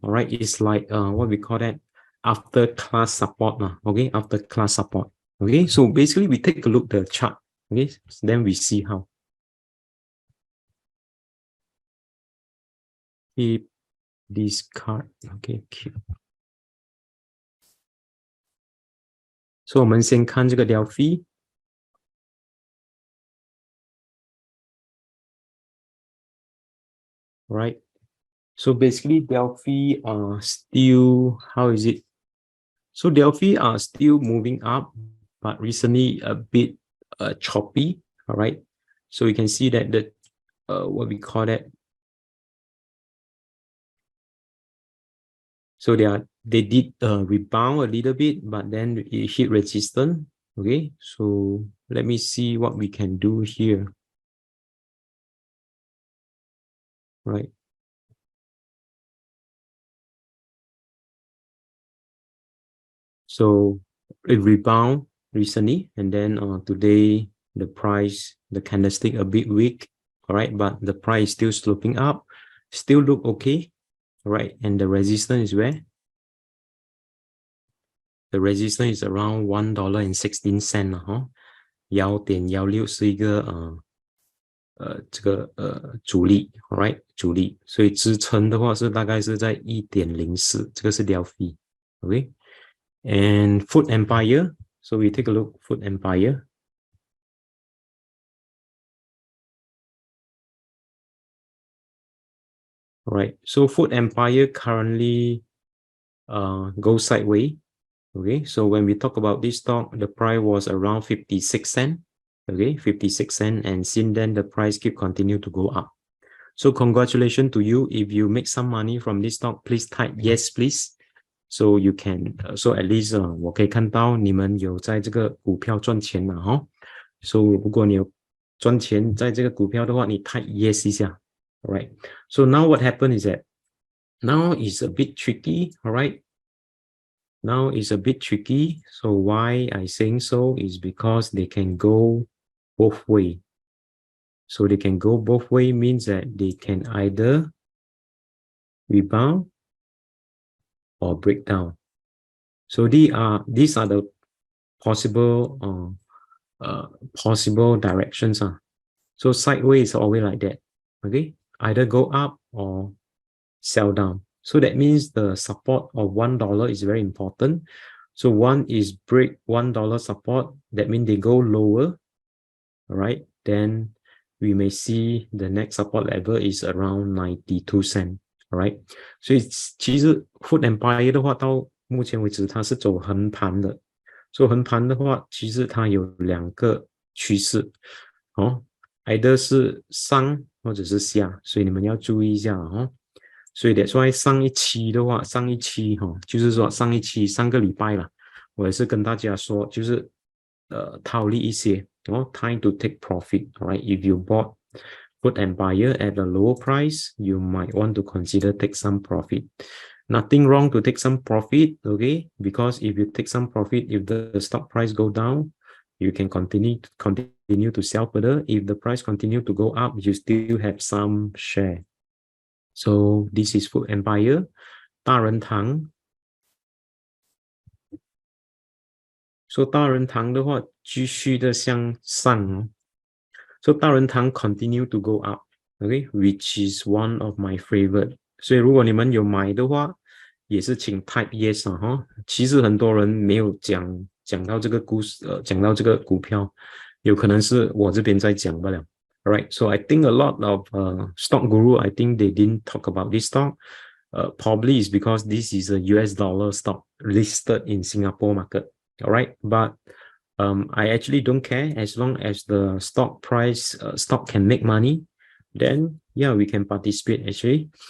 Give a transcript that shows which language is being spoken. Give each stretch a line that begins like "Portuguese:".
English: All right, it's like what we call that after class support, okay, after class support. Okay, so basically we take a look at the chart, okay, so then we see how. Keep this card, okay, keep.
Chinese: So 我们先看这个 Delfi.
English: Right, so basically Delfi are still, how is it? So Delfi are still moving up, but recently a bit choppy. All right, so you can see that the what we call that. So they did rebound a little bit, but then it hit resistance. Okay, so let me see what we can do here. Right. So it rebound recently, and then today the price, the candlestick a bit weak. All right, but the price still sloping up, still look okay. All right, and the resistance is where? The resistance is around $1.16
Chinese: 1.16是一个这个阻力 ，right 阻力，所以支撑的话是大概是在1.04，这个是Delfi，okay.
English: And Food Empire, so we take a look Food Empire. Right, so Food Empire currently goes sideways. Okay, so when we talk about this stock, the price was around 56 cents. Okay, 56 cents, and since then the price keep continue to go up. So congratulations to you. If you make some money from this stock, please type yes, please. So you can, so at least
Chinese: 我可以看到你们有在这个股票赚钱了哈。 So 如果你有赚钱在这个股票的话，你 type yes 一下。
English: Alright. So now what happened is that now is a bit tricky. Alright. Now it's a bit tricky. So why I saying so is because they can go both way. So they can go both way means that they can either rebound or break down. So these are the possible possible directions. So sideways is always like that. Okay, either go up or sell down. So that means the support of $1 is very important. So one is break $1 support. That means they go lower. All right, then we may see the next support level is around 92 cents.
Chinese: All right， 所以其实 Food Empire 的话，到目前为止它是走横盘的。所以横盘的话，其实它有两个趋势，either 是上或者是下，所以你们要注意一下哦。所以that's why 上一期的话，就是说上个礼拜啦，我也是跟大家说，就是套利一些
English: time to take profit. Alright, if you bought Food Empire at a lower price, you might want to consider take some profit. Nothing wrong to take some profit, okay? Because if you take some profit, if the stock price go down, you can continue to sell further. If the price continue to go up, you still have some share. So this is Food Empire, DaRenTang.
Chinese: So DaRenTang 的话，继续的向上。
English: So DaRenTang continue to go up, okay, which is one of my favorite.
Chinese: 所以如果你们有买的话，也是请 type yes 其实很多人没有讲到这个故事，讲到这个股票，有可能是我这边在讲不了。
English: Alright, so I think a lot of stock guru, I think they didn't talk about this stock. Probably is because this is a US dollar stock listed in Singapore market. Alright, but I actually don't care as long as the stock can make money, then yeah, we can participate actually.